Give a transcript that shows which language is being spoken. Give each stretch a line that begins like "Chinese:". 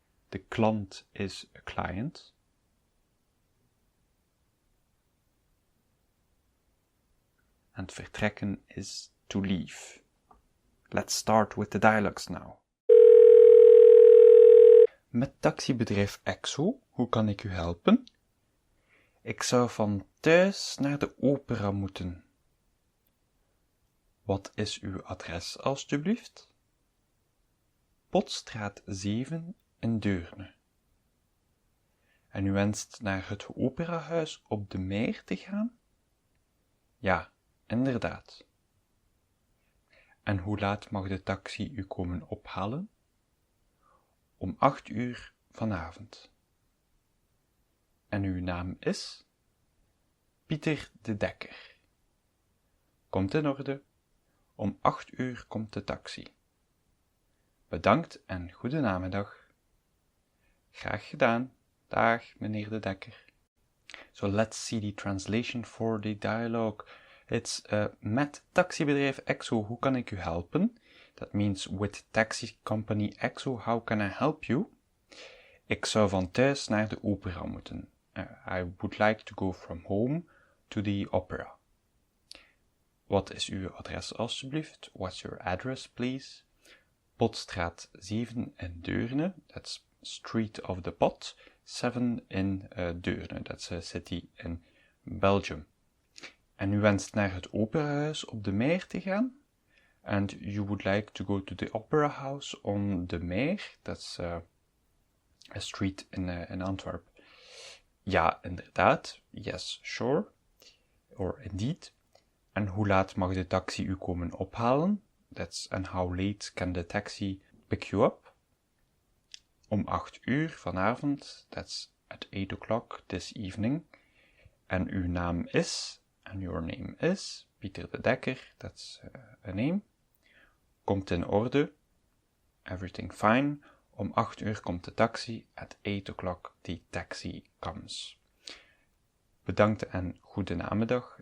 English: De klant is a client. And vertrekken is to leave. Let's start with the dialogues now.
Dutch: Met taxibedrijf EXO, hoe kan ik u helpen? Ik zou van thuis naar de opera moeten. Wat is uw adres, alstublieft? Potstraat 7 in Deurne. En u wenst naar het operahuis op de Meer te gaan? Ja, inderdaad. En hoe laat mag de taxi u komen ophalen? Om 8 uur vanavond. En uw naam is? Pieter de Dekker. Komt in orde. Om 8 uur komt de taxi. Bedankt en goede namiddag. Graag gedaan. Dag, meneer de Dekker.
English: So let's see the translation for the dialogue.
Dutch: It's met taxibedrijf EXO, hoe kan ik u helpen?
English: That means with taxi company EXO, how can I help you?
Dutch: Ik zou van thuis naar de opera moeten.
English: I would like to go from home to the opera.
Dutch: Wat is uw adres alstublieft?
English: What's your address, please? Potstraat 7 in Deurne, that's Street of the Pot, 7 in Deurne, that's a city in Belgium.
Dutch: En u wenst naar het operahuis op de Meer te gaan?
English: And you would like to go to the opera house on the Meer, that's a street in Antwerp.
Dutch: Ja, inderdaad.
English: Yes, sure. Or indeed.
Dutch: En hoe laat mag de taxi u komen ophalen?
English: And how late can the taxi pick you up?
Dutch: Om 8 uur vanavond.
English: That's at 8 o'clock this evening.
Dutch: En uw naam is,
English: and your name is, Pieter de Dekker. That's a name.
Dutch: Komt in orde.
English: Everything fine.
Dutch: Om 8 uur komt de taxi.
English: At 8 o'clock the taxi comes.
Dutch: Bedankt en goede namiddag.